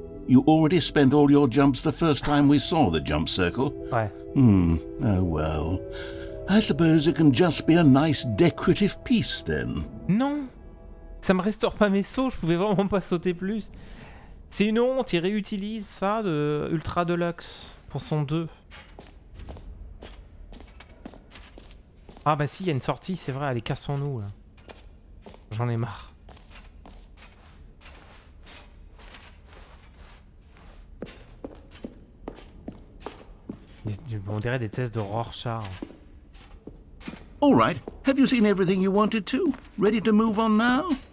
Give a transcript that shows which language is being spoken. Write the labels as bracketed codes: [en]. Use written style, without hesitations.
[en] You already spent all your jumps the first time we saw the jump circle? [fr] Ouais. [en] Oh, well. I suppose it can just be a nice decorative piece, then. [fr] Non. Ça me restaure pas mes sauts, je pouvais vraiment pas sauter plus. C'est une honte, il réutilise ça de Ultra Deluxe pour son 2. Ah bah si, il y a une sortie, c'est vrai, allez, cassons-nous là. J'en ai marre. On dirait des tests de Rorschach. [en] All right. Have you seen everything you wanted to? Ready to move on now?